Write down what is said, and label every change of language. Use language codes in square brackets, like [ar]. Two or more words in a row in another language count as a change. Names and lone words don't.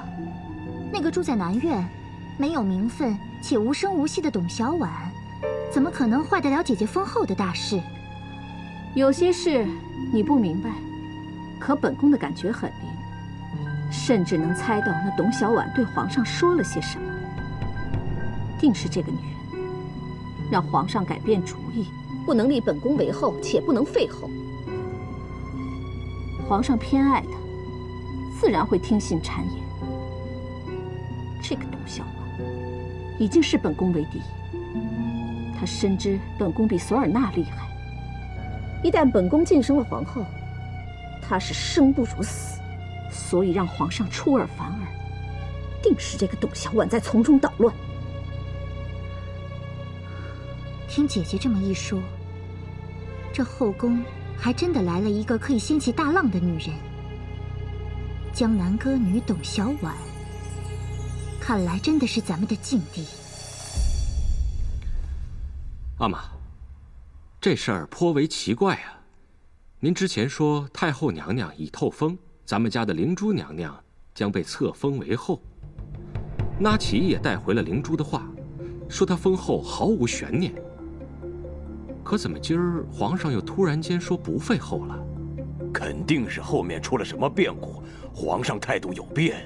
[zh] 那個住在南苑，沒有名分且無聲無息的董小宛，怎麼可能壞得了姐姐封後的大事？有些事你不明白，可本宮的感覺很靈，甚至能猜到那董小宛對皇上說了些什麼。定是這個女人，讓皇上改變主意，不能立本宮為後，且不能廢後。皇上偏愛她，自然會聽信讒言。這個董小宛已經視本宮為敵，她深知本宮比索爾納厲害。一旦本宮晉升了皇後，她是生不如死，所以讓皇上出爾反爾。定是這個董小宛在從中搗亂。聽姐姐這麼一說，這後宮還真的來了一個可以掀起大浪的女人——江南歌女董小宛。看來真的是咱們的禁地。阿瑪，這事兒頗為奇怪啊！您之前說太后娘娘已透封，咱們家的靈珠娘娘將被冊封為後。那奇也帶回了靈珠的話，說她封後毫無懸念。可怎麼今兒皇上又突然間說不廢後了？肯定是後面出了什麼變故，皇上態度有變。